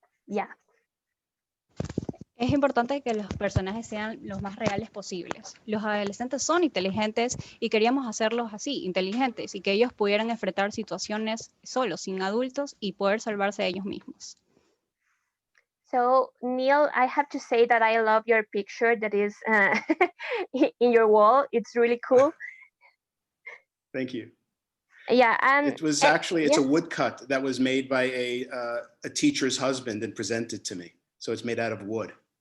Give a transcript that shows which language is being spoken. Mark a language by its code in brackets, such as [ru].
[en] Yeah. [es] Es importante que los personajes sean los más reales posibles. Los adolescentes son inteligentes y queríamos hacerlos así, inteligentes, y que ellos pudieran enfrentar situaciones solos, sin adultos, y poder salvarse de ellos mismos. [en] So, Neil, I have to say that I love your picture that is in your wall. It's really cool. Thank you. Yeah, and it was actually, it's a woodcut that was made by a teacher's husband and presented to me. So it's made out of wood.